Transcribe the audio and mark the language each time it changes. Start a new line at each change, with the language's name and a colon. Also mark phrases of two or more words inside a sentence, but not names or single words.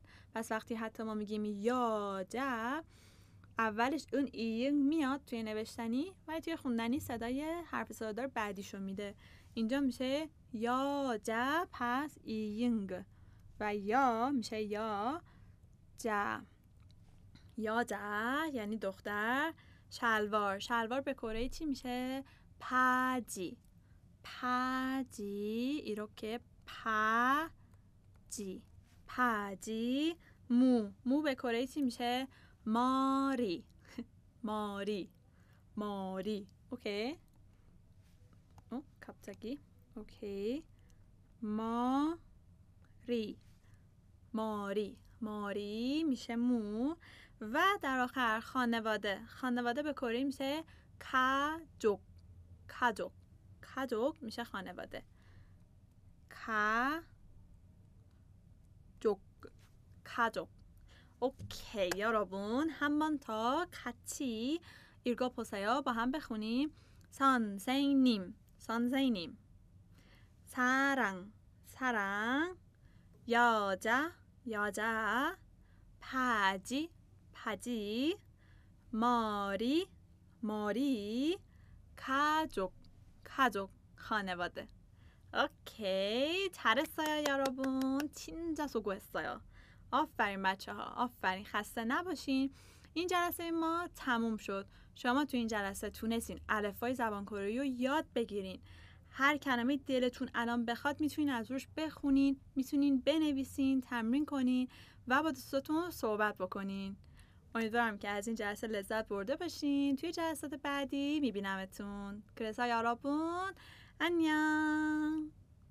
Persian: پس وقتی حتی ما میگیم یا جا، اولش اون ایین میاد توی نوشتنی ولی توی خوندنی صدای حرف صدا دار بعدیشو میده. اینجا میشه یا جا، پس ایینگ، و یا میشه یا جا. یا جا یعنی دختر. شلوار به کره چی میشه؟ پاجی.
Korean: 이렇게 파지.
Persian: مو به کره چی میشه؟ ماری. اوکی. 갑자기. اوکی. ماری میشه مو. و در آخر خانواده به کره میشه 가족 میشه خانواده.
Korean: 가족. 오케이 여러분 한 번 더 같이 읽어보세요.
Persian: با هم بخونیم.
Korean: 선생님 사랑 여자 바지 머리 가족 خانواده. اوکی 잘했어요 여러분. 진짜 수고했어요.
Persian: آفرین بچه ها، آفرین. خسته نباشین. این جلسه ما تموم شد. شما تو این جلسه تونستین الفبای زبان کره رو یاد بگیرین. هر کلمه دلتون الان بخواد میتونین از روش بخونین، میتونین بنویسین، تمرین کنین و با دوستاتون صحبت بکنین. امیدوارم که از این جلسه لذت برده باشین. توی جلسات بعدی میبینمتون.
Korean: 그래서 여러분 안녕.